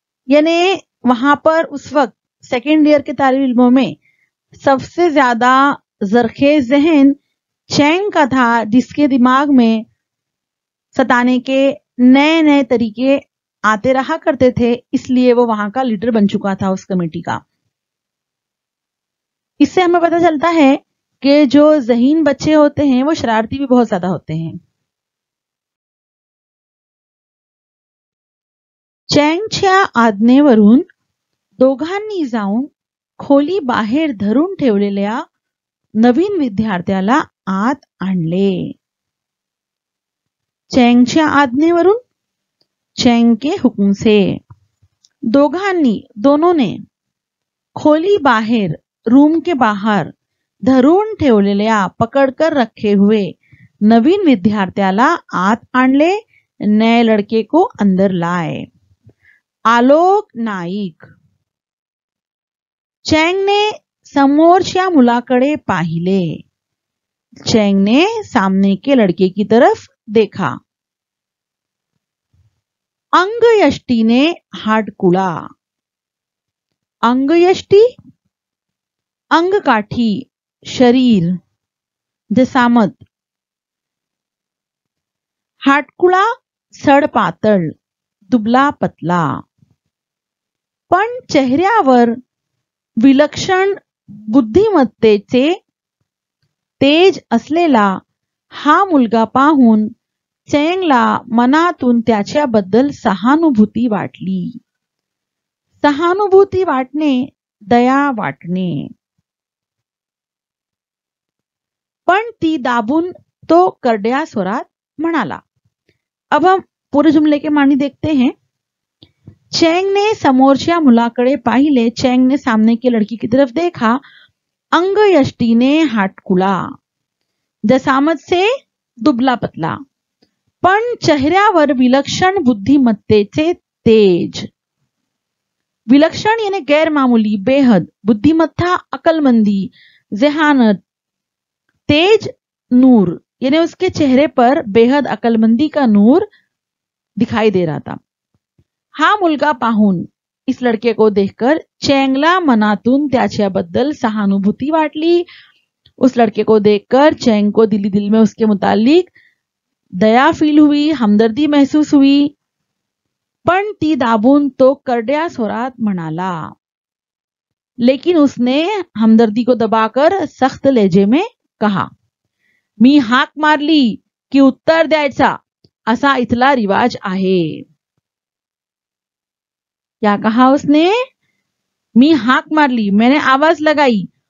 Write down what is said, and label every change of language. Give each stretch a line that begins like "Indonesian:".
Hindi: यानी वहां पर उस वक्त सेकेंड ईयर के तालिब इल्मों में सबसे ज्यादा जरखेज जहन चेंग का था, जिसके दिमाग में सताने के नए नए तरीके आते रहा करते थे, इसलिए वो वहां का लीडर बन चुका था उस कमेटी का। इससे हमें पता चलता है कि जो जहीन बच्चे होते हैं वो शरारती भी बहुत ज्यादा होते हैं।
Marathi: चेंगच्या आज्ञेवरून दोघांनी जाऊन खोली बाहेर धरून ठेवलेल्या नवीन विद्यार्थ्याला आत आणले। चेंगच्या आज्ञेवरून,
Hindi: चेंग के हुक्म से,
Marathi: दोघांनी,
Hindi: दोनों ने,
Marathi: खोली बाहेर,
Hindi: रूम के बाहर,
Marathi: धरून ठेवलेल्या,
Hindi: पकड़कर रखे हुए
Marathi: नवीन विद्यार्थ्याला आत आणले,
Hindi: नए लड़के को अंदर लाए।
Marathi: आलोक नाईक, चेंग ने समोरच्या मुलाकडे पाहिले।
Hindi: चेंग ने सामने के लड़के की तरफ देखा।
Marathi: अंगयष्टि ने हाडकुळा। अंगयष्टि, अंगकाठी, शरीर, जसामत। हाडकुळा, सडपातळ, दुबला पतला। पण चेहऱ्यावर विलक्षण बुद्धिमत्तेचे तेज असलेला हा मुलगा पाहून चेंगला मनातून त्याच्याबद्दल सहानुभूती वाटली। सहानुभूती वाटणे, दया वाटणे। पण ती दाबून तो करड्या स्वरात म्हणाला।
Hindi: अब हम पूरे जुमले के मानी देखते हैं।
Marathi: चेंग ने समोरच्या मुलाकडे पाहिले।
Hindi: चेंग ने सामने की लड़की की तरफ देखा।
Marathi: अंगयष्टि ने हाडकुळा,
Hindi: जसामत से दुबला पतला,
Marathi: पण चेहऱ्यावर विलक्षण बुद्धिमत्तेचे तेज।
Hindi: विलक्षण यानी गैर मामूली, बेहद, बुद्धिमत्ता अकलमंदी, जहानत, तेज नूर, यानी उसके चेहरे पर बेहद अकलमंदी का नूर दिखाई दे रहा था।
Marathi: हा मुलगा पाहून,
Hindi: इस लड़के को देखकर
Marathi: चेंगला मनातून त्याच्याबद्दल सहानुभूती वाटली।
Hindi: उस लड़के को देखकर चेंग को दिली दिल में उसके मुतालिक दया फील हुई, हमदर्दी महसूस हुई।
Marathi: पण ती दाबून तो करड्या स्वरात म्हणाला।
Hindi: लेकिन उसने हमदर्दी को दबाकर सख्त लहजे में कहा,
Marathi: मी हाक मारली की उत्तर द्यायचा, असा इथला रिवाज आहे।
Hindi: क्या कहा उसने?
Marathi: मी हाक मारली,
Hindi: मैंने आवाज लगाई,